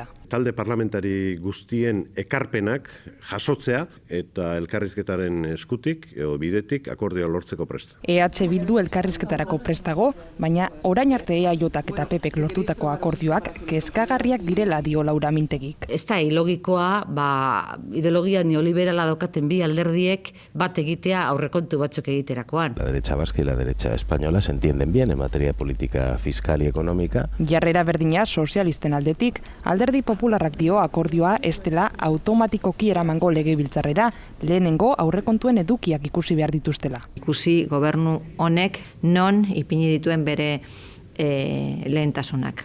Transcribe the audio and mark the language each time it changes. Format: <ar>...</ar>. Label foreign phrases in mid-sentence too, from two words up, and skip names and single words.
<eu>Talde parlamentari guztien ekarpenak jasotzea eta elkarrizketaren eskutik edo bidetik akordioa lortzeko prest. EH Bildu elkarrizketarako prestago, baina orain arte EAJak eta PPek lortutako akordioak kezkagarriak direla dio Laura Mintegik. Ez da ilogikoa, ideologia neoliberala daukaten bi alderdiek bat egitea aurrekontu batzuk egiterakoan.</eu> <es>La derecha vasca y la derecha española se entienden bien en materia de política fiscal y económica.</es> <eu>Jarrera berdina sozialisten aldetik, Alderdi Popularrak dio akordioa ez dela automatikoki eramango legebiltzarrera, lehenengo aurrekontuen edukiak ikusi behar dituztela. Ikusi gobernu honek non ipini dituen bere lehentasunak.</eu>